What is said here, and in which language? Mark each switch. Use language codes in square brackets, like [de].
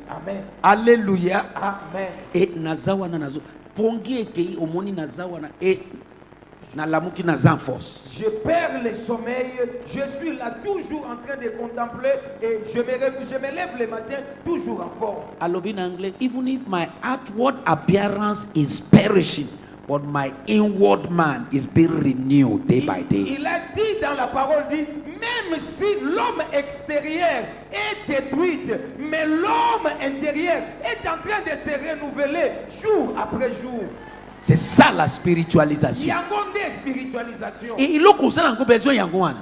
[ln] Amen. Alléluia. Amen. Et nazawana nazo. Pongi ekei omoni nazawana et na lamuki naza en force. [fr] Je perds le sommeil, je suis là toujours en train de contempler et je me lève le matin toujours en forme. [ln] Alobi na anglais, [en] even if my outward appearance is perishing, but my inward man is being renewed day by day. [fr] Il a dit dans la parole, dit, même si l'homme extérieur est détruit, mais l'homme intérieur est en train de se renouveler jour après jour. C'est ça la spiritualisation. [ln] Yango nde spiritualisation. [fr] Et il a encore besoin [ln] yango wana.